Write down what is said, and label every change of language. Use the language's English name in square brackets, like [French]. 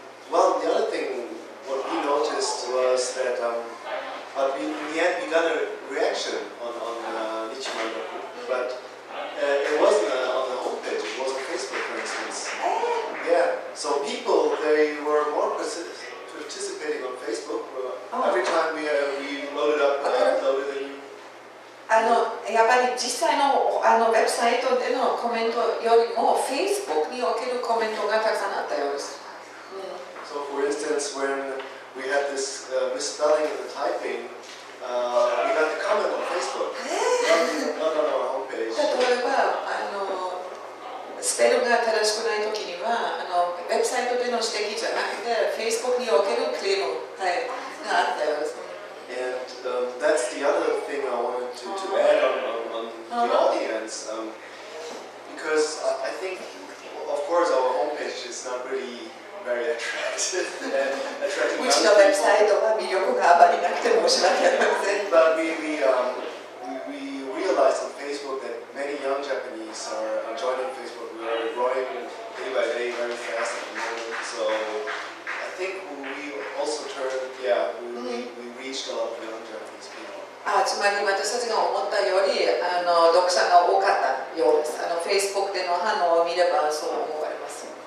[English] Well, the other thing, what we noticed was that, but in the end we got a reaction on Nichiman Doku, but it wasn't on the homepage, it was on Facebook, for instance. Yeah, so people, they were more participating on Facebook. Every time we loaded up, uploaded a new. [Japanese] やっぱり実際のウェブサイトでのコメントよりも Facebook におけるコメントがたくさんあったようです。 [English] So, for instance, when we had this misspelling in the typing, we got the comment on Facebook, not on our homepage. [Japanese] 例えばスペルが正しくないときにはウェブサイトでの指摘じゃなくて Facebook におけるクレームがあったようです。 [English] And that's the other thing I wanted to add on the audience, because I think, of course, our homepage is not really very attractive and attracting [Japanese] うちのウェブサイトは魅力があまりなくて申し訳ありません。 [English] But we realized on Facebook that many young Japanese are joining Facebook. We are growing day by day very fast at the moment. So I think we also turned, we reached a lot of young Japanese people. [Japanese] つまり私たちが思ったより読者が多かったようです。 Facebook での反応を見ればそう思われます。